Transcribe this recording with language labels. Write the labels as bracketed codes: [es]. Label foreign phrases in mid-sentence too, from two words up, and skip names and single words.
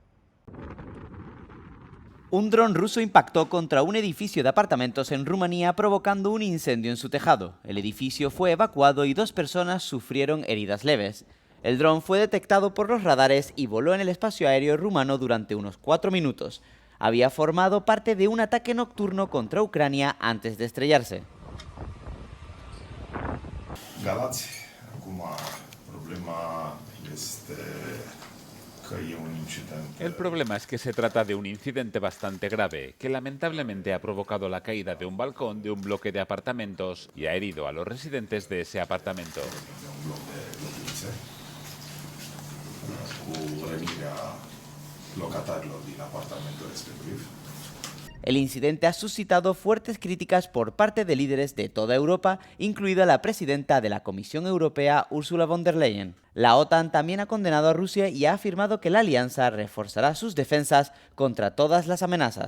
[es] Un dron ruso impactó contra un edificio de apartamentos en Rumanía, provocando un incendio en su tejado. El edificio fue evacuado y 2 personas sufrieron heridas leves. El dron fue detectado por los radares y voló en el espacio aéreo rumano durante unos 4 minutos. Había formado parte de un ataque nocturno contra Ucrania antes de estrellarse. [ro] Galați, acum problema este că e un incident. [es] El problema es que se trata de un incidente bastante grave, que lamentablemente ha provocado la caída de un balcón de un bloque de apartamentos y ha herido a los residentes de ese apartamento. [ro] De un bloc de locuințe cu rănirea locatarilor din apartamentul respectiv. [es] El incidente ha suscitado fuertes críticas por parte de líderes de toda Europa, incluida la presidenta de la Comisión Europea, Ursula von der Leyen. La OTAN también ha condenado a Rusia y ha afirmado que la alianza reforzará sus defensas contra todas las amenazas.